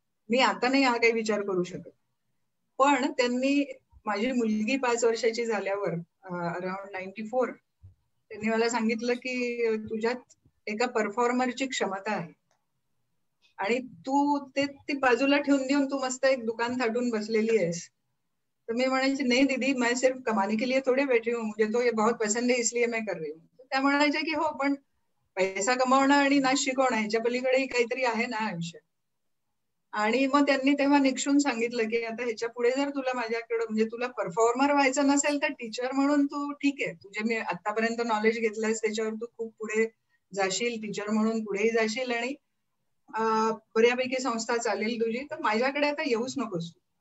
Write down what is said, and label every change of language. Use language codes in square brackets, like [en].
[mr] मी आता नाही हा काही विचार करू शकत. पण त्यांनी माझी मुलगी 5 वर्षाची झाल्यावर अराउंड 94 त्यांनी मला सांगितलं की तुझ्यात एका परफॉर्मरची क्षमता आहे आणि तू ते बाजूला ठेवून देऊन तू मस्त एक दुकान थाटून बसलेली आहेस. तर मी म्हणायची [hi] नहीं दीदी, मैं सिर्फ कमाने के लिए थोड़े बैठी हूँ, मुझे तो ये बहुत पसंद है इसलिए मैं कर रही हूँ. [mr] त्या म्हणायच्या की हो, पण पैसा कमावणं आणि नाच शिकवणं ह्याच्या पलीकडेही काहीतरी आहे ना आयुष्यात. आणि मग त्यांनी तेव्हा निक्षून सांगितलं की आता ह्याच्या पुढे जर तुला माझ्याकडे म्हणजे तुला परफॉर्मर व्हायचं नसेल तर टीचर म्हणून तू ठीक आहे, तुझे मी आतापर्यंत नॉलेज घेतलंयस त्याच्यावर तू खूप पुढे जाशील, टीचर म्हणून पुढेही जाशील आणि बऱ्यापैकी संस्था चालेल तुझी, तर माझ्याकडे आता येऊच नकोस.